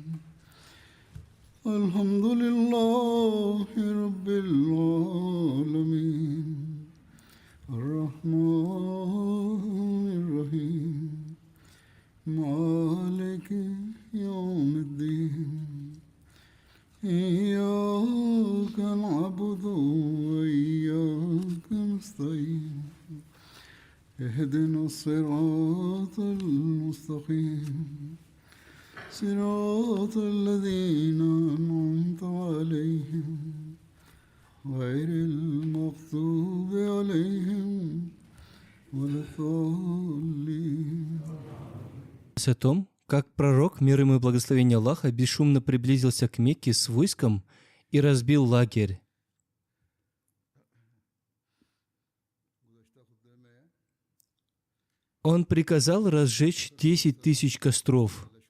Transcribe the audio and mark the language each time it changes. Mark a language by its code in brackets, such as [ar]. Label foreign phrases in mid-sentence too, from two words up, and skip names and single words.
[ar] الحمد لله رب العالمين الرحمن الرحيم مالك يوم الدين إياك نعبد وإياك نستعين اهدنا الصراط المستقيم صراط الذين أنعمت عليهم غير المغضوب عليهم ولا الضالين. [ru] О том, как пророк, мир ему и благословение Аллаха, бесшумно приблизился к Мекке с войском и разбил лагерь. Он приказал разжечь 10 тысяч костров.